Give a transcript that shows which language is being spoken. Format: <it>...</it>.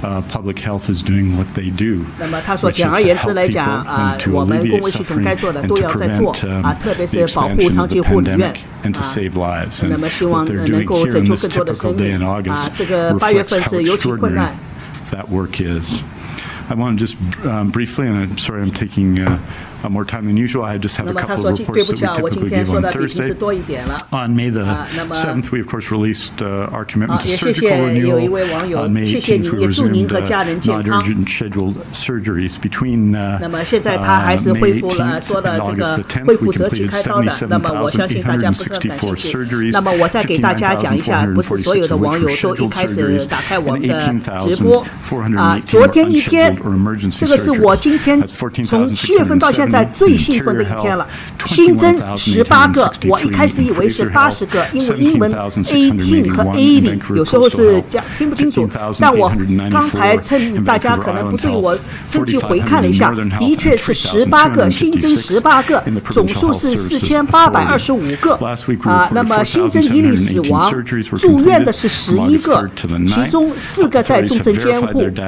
<en>public health is doing what they do.</en> <zh>那么他说，简而言之来讲我们公卫系统该做的都要在做特别是保护长期护理院那么希望能够拯救更多的生命这个8月份是尤其困难。</zh> <en>That work is. I want to just briefly, and I'm sorry I'm taking more time than usual. I just have a couple of reports that we typically give on Thursday. On May the 7th, we of course released our commitment to surgical renewal. On May 18th, we resumed non-urgent scheduled surgeries. Between May 18th and August 10th, we completed 77,264 surgeries,</en> <zh>那么我再给大家讲一下，不是所有的网友都一开始打开我们的直播昨天一天，这个是我今天从7月份到现在最兴奋的一天了，新增18个，我一开始以为是80个，因为英文 18 和 80 有时候是听不清楚，但我刚才趁大家可能不对，我趁机回看了一下，的确是18个，新增18个，总数是4825个那么新增1例死亡，住院的是11个，其中4个在重症监护。</zh>